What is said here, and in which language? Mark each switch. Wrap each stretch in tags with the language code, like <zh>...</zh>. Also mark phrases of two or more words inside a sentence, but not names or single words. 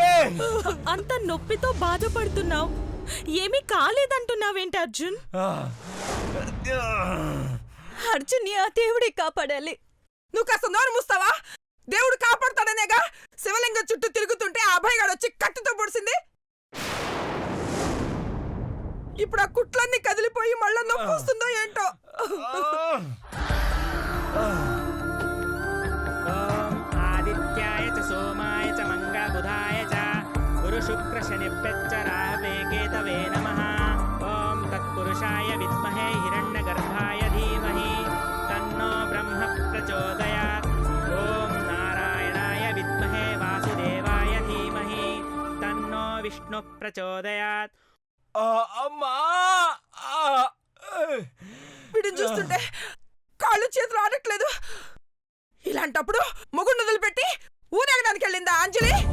<te>అంత నొప్పితో బాధపడుతున్నావు ఏమీ కాలేదంటున్నావేంటి అర్జున్ అర్జున్ ఆ దేవుడే కాపాడాలి నువ్వు కాస్త నోరు మూస్తావా దేవుడు కాపాడుతాడనేగా శివలింగం చుట్టూ తిరుగుతుంటే ఆ అభయగాడు వచ్చి కత్తితో పొడిసింది ఇప్పుడు ఆ కుట్లన్నీ కదిలిపోయి మళ్ళా నొప్పి వస్తుందో ఏంటో</te> <sa>ओम आदित्याय च सोमाय च मंगलबुधाय च गुरुशुक्रशनिभ्यश्च राहवे केतवे नमः ओम तत्पुरुषाय विद्महे हिरण्यगर्भाय धीमहि तन्नो ब्रह्म प्रचोदयात् ओम नारायणाय विद्महे वासुदेवाय धीमहि तन्नो विष्णु प्रचोदयात्</sa> <te>అమ్మా వీడిని చూస్తుంటే కాళ్ళు చేతులు ఆడట్లేదు ఇలాంటప్పుడు మొగుడు వదిలిపెట్టి ఊరేగడానికి వెళ్ళిందా అంజలి</te>